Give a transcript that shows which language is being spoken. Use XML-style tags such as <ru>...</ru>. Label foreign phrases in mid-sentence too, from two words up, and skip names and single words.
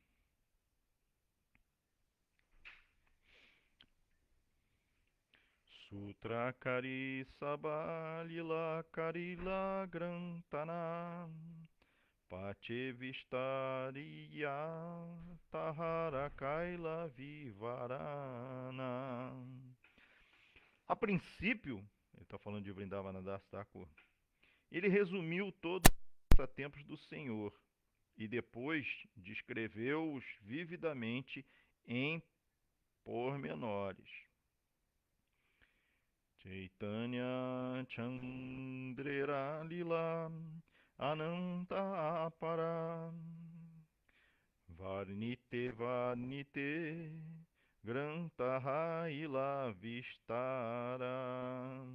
<bn>সূত্রকরি সবলীলা করিল গ্রন্থন পাছেবিস্তারিয়া তাহার কৈল বিবরণ.</bn> <pt>A princípio, ele está falando de Vrindavana Das Thakur, ele resumiu todos os passatempos do Senhor e depois descreveu-os vividamente em pormenores.</pt> <bn>চৈতন্য চন্দ্রের লীলা অনন্ত অপার বর্ণিতে বর্ণিতে গ্রন্থ হৈল বিস্তার.</bn>